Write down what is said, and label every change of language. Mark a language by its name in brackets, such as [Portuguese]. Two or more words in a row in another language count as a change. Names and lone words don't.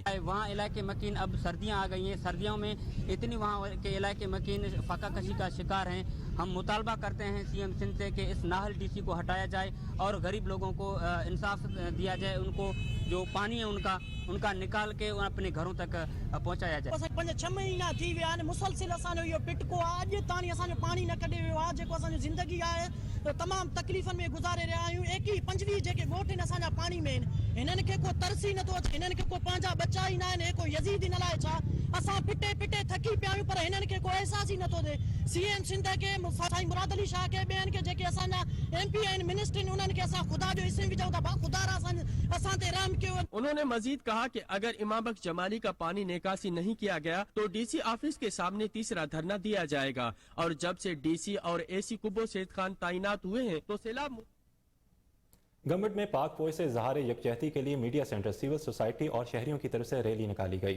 [Urdu] وہاں علاقے مکین اب سردیاں آ گئی ہیں, سردیوں میں اتنی وہاں کے علاقے مکین فاقہ کشی کا شکار ہیں. ہم مطالبہ کرتے ہیں CM سندھ سے کہ اس ناہل DC کو ہٹایا جائے اور غریب لوگوں کو انصاف دیا جائے, ان کو جو پانی ہے ان کا نکال کے اپنے گھروں تک پہنچایا جائے. [Sindhi] 5-6 مہینہ تھی ویا آहिनि, مسلسل اسانجو इहो पिटको आहे, अॼु ताणी असांजो पाणी न कढे वियो आहे. जेको असांजी ज़िंदगी आहे तमामु तकलीफ़नि में गुज़ारे रहिया आहियूं. 21-25 जेके ॻोठ आहिनि असांजा पाणी में आहिनि, हिननि खे को तरस ई नथो अचे, हिननि खे को पंहिंजा बचा ई न आहिनि, हे को यज़ीद ई न लाइ छा. असां पिटे पिटे थकी पिया आहियूं पर हिननि खे को अहसास ई नथो थिए. CM सिंध खे, साईं मुराद अली शाह खे, ॿियनि खे जेके असांजा MP आहिनि, मिनिस्टर आहिनि, उन्हनि खे असां ख़ुदा जो इस्म विझूं था, ख़ुदा असां ते रहम कयो. [Urdu] انہوں نے مزید کہا کہ اگر امام بخش جمالی کا پانی نکاسی نہیں کیا گیا تو DC آفس کے سامنے تیسرا دھرنا دیا جائے گا. اور جب سے DC اور AC کبو سید خان تعینات ہوئے ہیں تو سیلاب. گمبٹ میں پاک فوج سے اظہار یکجہتی کے لیے میڈیا سینٹر, سول سوسائٹی اور شہریوں کی طرف سے ریلی نکالی گئی.